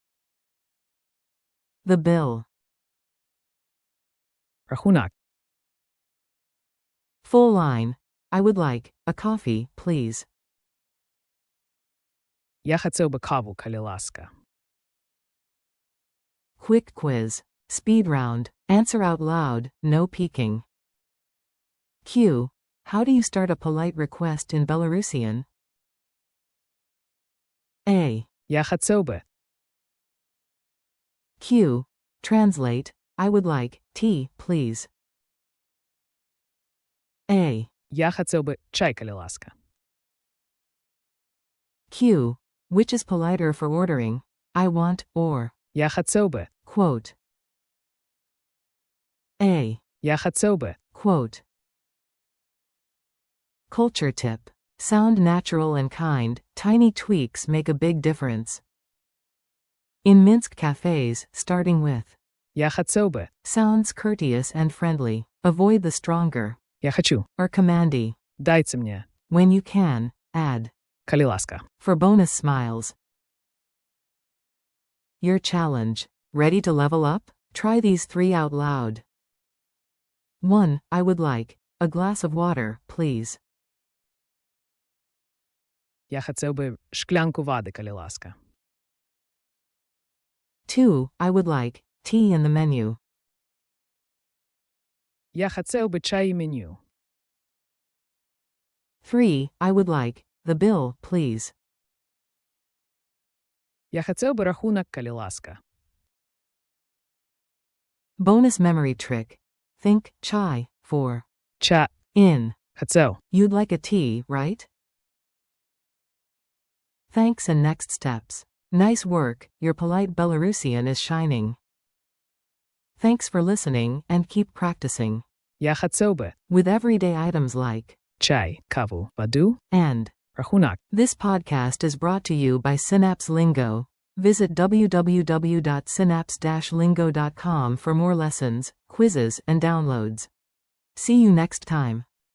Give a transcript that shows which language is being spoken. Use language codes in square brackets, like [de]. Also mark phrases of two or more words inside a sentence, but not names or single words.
[en] The bill. [be] Рахунак. [en] Full line. I would like a coffee, please. [be] Я хацеў бы каву, калі ласка. [en] Quick quiz. Speed round. Answer out loud, no peeking. Q. How do you start a polite request in Belarusian? A. [be] Я хацеў бы. [en] Q. Translate. I would like tea, please. A. [be] Я хацеў бы чай, калі ласка. [en] Q. Which is politer for ordering? I want, or. [be] Я хацеў бы. [en] Quote. A. [be] Я хацеў бы. [en] Quote. Culture tip. Sound natural and kind. Tiny tweaks make a big difference. In Minsk cafes, starting with. [be] Я хацеў бы. [en] Sounds courteous and friendly. Avoid the stronger. [be] Я хочу. [en] Or commandy. [be] Дайце мне. [en] When you can, add. [be] Калі ласка. [en] For bonus smiles. Your challenge. Ready to level up? Try these 3 out loud. 1. I would like a glass of water, please. [be] Я хацеў бы шклянку вады, калі ласка. [en] 2. I would like tea in the menu. [be] Я хацеў бы чай і меню. [en] 3. I would like the bill, please. [be] Я хацеў бы рахунак, калі ласка. [en] Bonus memory trick. Think chai for Ch. in. [be] Хацеў. [en] You'd like a tea, right? Thanks and next steps. Nice work, your polite Belarusian is shining. Thanks for listening and keep practicing. [be] Я хацеў бы [en] With everyday items like [be] чай, каву, ваду, [en] and. [be] рахунак. [en] This podcast is brought to you by Synapse Lingo. Visit www.synapse-lingo.com for more lessons, quizzes, and downloads. See you next time.